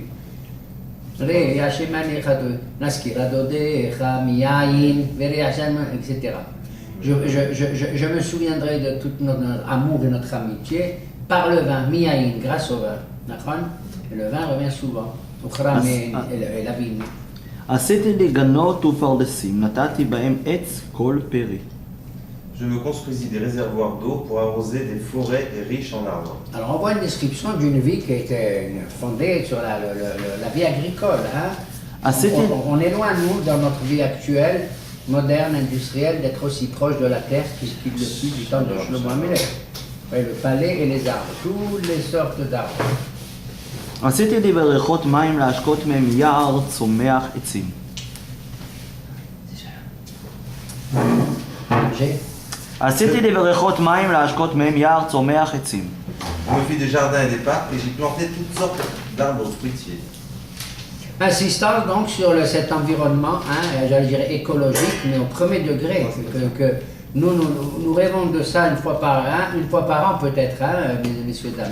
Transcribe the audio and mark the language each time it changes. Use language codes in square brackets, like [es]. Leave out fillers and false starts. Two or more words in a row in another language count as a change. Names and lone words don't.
[fr] Etc. Je me souviendrai de tout notre amour et notre amitié par le vin, miyayin, grâce au vin. Et le vin revient souvent, au khram et la vigne. [he] עשיתי לי גנות ופרדסים, נתתי בהם עץ כל פרי. [fr] Je me construisis des réservoirs d'eau pour arroser des forêts riches en arbres. Alors on voit une description d'une vie qui était fondée sur la vie agricole. Hein? On est loin, nous, dans notre vie actuelle, moderne, industrielle, d'être aussi proche de la terre qu'il le fut du temps de Shlomo HaMelech. Le palais et les arbres, toutes les sortes d'arbres. [he] עשיתי לי בריכות מים להשקות מהם יער צומח עצים. עשיתי לי בריכות מים להשקות מהם יער צומח עצים. [fr] Je me fis des jardins et des parcs et j'y plantais toutes sortes d'arbres fruitiers. Insistance donc sur cet environnement, j'allais dire écologique, mais au premier degré, que nous rêvons de ça une fois par an peut-être, messieurs, dames.